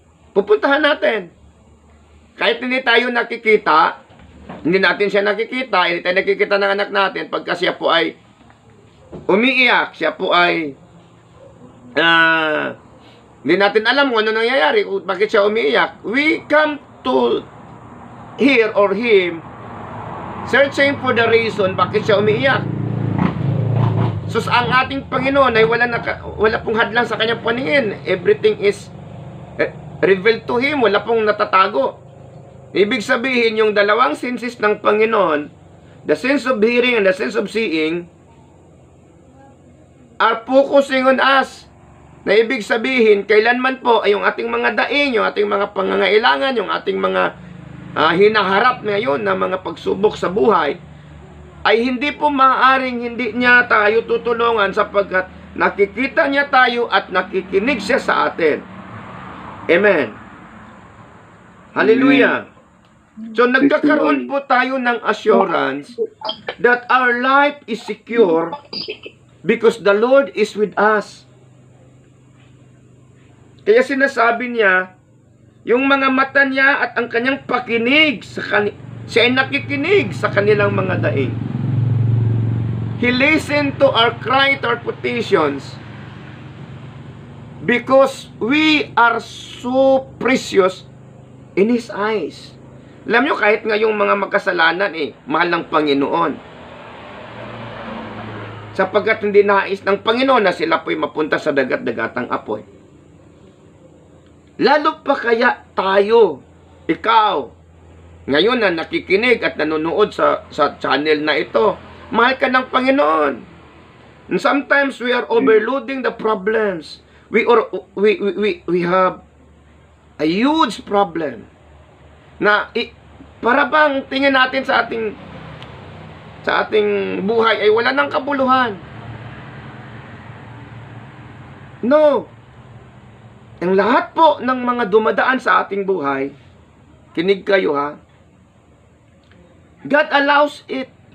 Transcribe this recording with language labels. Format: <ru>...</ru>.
<tl>Pupuntahan natin. Kahit hindi tayo nakikita, hindi natin siya nakikita, hindi tayo nakikita ng anak natin, pagka siya po ay umiiyak, siya po ay hindi natin alam kung ano nangyayari, bakit siya umiiyak,</tl> <en>we come to her or him searching for the reason</en> <tl>bakit siya umiiyak. So ang ating Panginoon ay wala pong hadlang sa kanyang paningin.</tl> <en>Everything is revealed to Him.</en> <tl>Wala pong natatago. Ibig sabihin, yung dalawang senses ng Panginoon,</tl> <en>the sense of hearing and the sense of seeing, are focusing on us.</en> <tl>Na ibig sabihin, kailanman po ay yung ating mga daing, yung ating mga pangangailangan, yung ating mga hinaharap ngayon na mga pagsubok sa buhay, ay hindi po maaaring hindi niya tayo tutulungan sapagkat nakikita niya tayo at nakikinig siya sa atin. Amen. Hallelujah. So nagkakaroon po tayo ng</tl> <en>assurance that our life is secure because the Lord is with us.</en> <tl>Kaya sinasabi niya, yung mga mata niya at ang kanyang pakinig, siya ay nakikinig sa kanilang mga daing.</tl> <en>He listened to our cry, to our petitions, because we are so precious in His eyes.</en> <tl>Alam nyo, kahit nga yung mga makasalanan, mahal ng Panginoon. Sapagkat hindi nais ng Panginoon na sila po'y mapunta sa dagat-dagatang apoy. Lalo pa kaya tayo, ikaw, ngayon na nakikinig at nanonood sa channel na ito, mahal ka ng Panginoon.</tl> <en>And sometimes we are overloading the problems. We have a huge problem</en> <tl>na para bang tingin natin sa ating buhay ay wala ng kabuluhan. No. Ang lahat po ng mga dumadaan sa ating buhay, kinig kayo ha,</tl> <en>God allows it.</en>